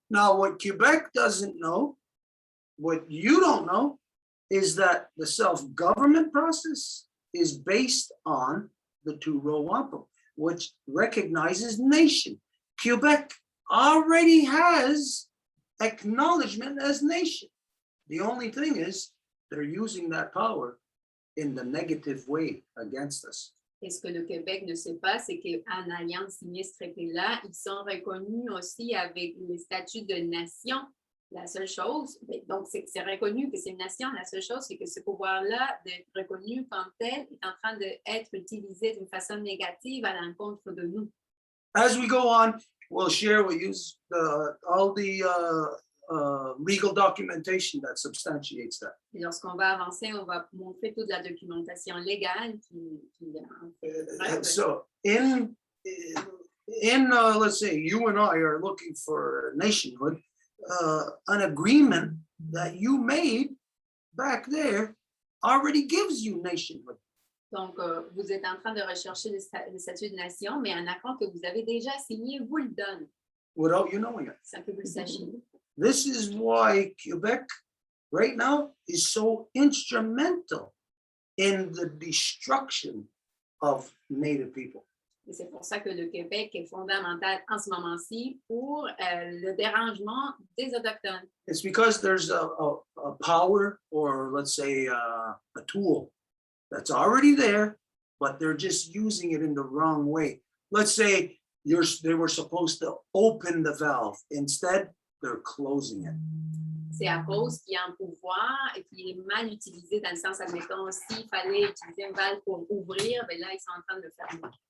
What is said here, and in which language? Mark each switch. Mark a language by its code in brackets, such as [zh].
[en] Now, what Quebec doesn't know, what you don't know, is that the self-government process is based on the two-row wampum, which recognizes nation. Quebec already has acknowledgement as nation. The only thing is they're using that power in the negative way against us. [fr] Et ce que le Québec ne sait pas, c'est qu'en ayant signé ce traité-là, ils sont reconnus aussi avec les statuts de nation. La seule chose, donc c'est reconnu que c'est une nation, la seule chose, c'est que ce pouvoir-là, d'être reconnu comme tel, est en train d'être utilisé d'une façon négative à l'encontre de nous. [en] As we go on, we'll share, we'll use all the legal documentation that substantiates that. [fr] Et lorsqu'on va avancer, on va montrer toute la documentation légale qui en fait preuve. [en] So in let's say you and I are looking for nationhood, an agreement that you made back there already gives you nationhood. [fr] Donc, vous êtes en train de rechercher le statut de nation, mais un accord que vous avez déjà signé vous le donne. [en] Without you knowing it. [fr] Sans que vous le sachiez. [en] This is why Quebec right now is so instrumental in the destruction of Native people. [fr] Et c'est pour ça que le Québec est fondamental en ce moment-ci pour le dérangement des Autochtones. [en] It's because there's a power, or let's say a tool that's already there, but they're just using it in the wrong way. Let's say they were supposed to open the valve. Instead, they're closing it. [fr] C'est à cause qu'il y a un pouvoir et qu'il est mal utilisé dans le sens, admettons, s'il fallait utiliser une valve pour ouvrir, ben là, ils sont en train de le fermer.